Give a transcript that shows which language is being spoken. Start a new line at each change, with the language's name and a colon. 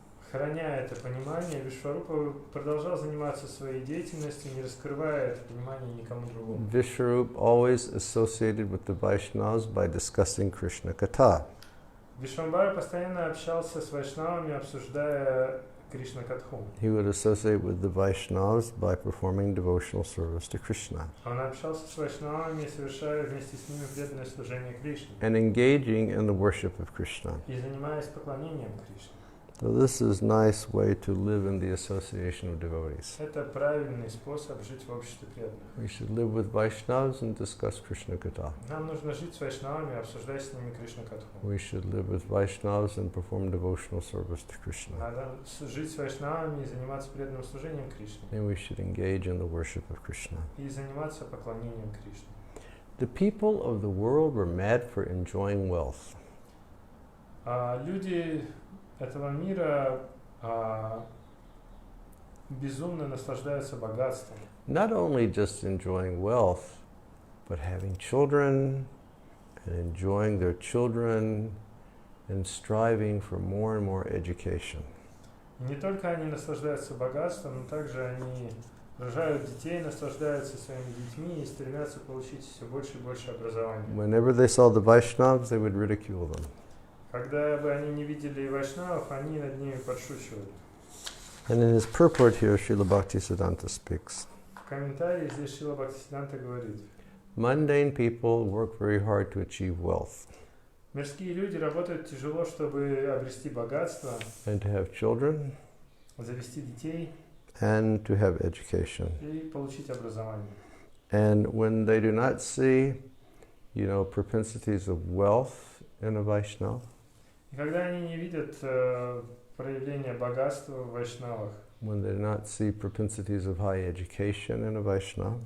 Russian: Храня это понимание, Вишварупа продолжал заниматься своей деятельностью, не раскрывая это понимание никому другому.
English: Vishwarup always associated with the Vaishnavas by discussing Krishna Katha.
Russian: Вишвамбара постоянно общался с вайшнавами, обсуждая Кришна Катху.
English: He would associate with the Vaishnavas by performing devotional service to Krishna.
Russian: Он общался с вайшнавами, совершая вместе с ними преданное служение Кришне.
English: And engaging in the worship of Krishna.
Russian: И занимаясь поклонением Кришне.
English: So this is a nice way to live in the association of devotees.
Russian: Это правильный способ жить в обществе преданных.
English: We should live with Vaishnavas and discuss Krishna Katha.
Russian: Нам нужно жить с вайшнавами, обсуждать с ними Кришна Катху.
English: We should live with Vaishnavas and perform devotional service to Krishna.
Russian: Надо жить с вайшнавами и заниматься преданным служением Кришне.
English: And we should engage in the worship of Krishna.
Russian: И заниматься поклонением Кришне.
English: The people of the world were mad for enjoying wealth.
Russian: Люди этого мира безумно наслаждаются богатством.
English: Not only just enjoying wealth, but having children and enjoying their children and striving for more and more education.
Russian: И не только они наслаждаются богатством, но также они рожают детей, наслаждаются своими детьми и стремятся получить все больше и больше образования.
English: Whenever they saw the Vaishnavas, they would ridicule them.
Russian: Когда бы они не видели вайшнавов, они над ними подшучивали.
English: And in his purport here, Srila Bhaktisiddhanta speaks.
Russian: В комментарии здесь Шрила Бхактисиддханта говорит:
English: Mundane people work very hard to achieve wealth.
Russian: Мирские люди работают тяжело, чтобы обрести богатство,
English: And to have children,
Russian: завести детей
English: and to have education.
Russian: и получить образование.
English: And when they do not see, propensities of wealth in a Vaishnava,
Russian: И когда они не видят проявления богатства в вайшнавах,
English: when they do not see propensities of high education in a Vaishnava,